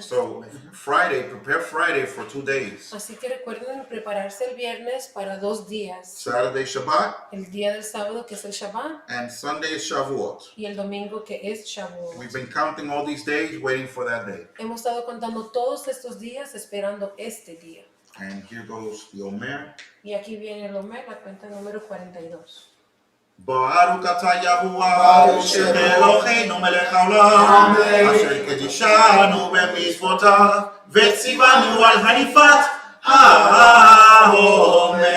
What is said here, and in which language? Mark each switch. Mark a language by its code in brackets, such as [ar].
[en] So Friday, prepare Friday for 2 days. [es] Así que recuerden prepararse el viernes para 2 días. [en] Saturday Shabbat [es] El día del sábado que es el Shabbat [en] and Sunday is Shavuot. [es] y el domingo que es Shavuot. [en] We've been counting all these days, waiting for that day. [es] Hemos estado contando todos estos días esperando este día. [en] And here goes the Omer. [es] Y aquí viene el Omer, la cuenta número 42. [he] Baruch atah Yahuwah, Eloheinu melech haolam, asher קידשנו במצוותיו, וציוונו על הניפת האומר.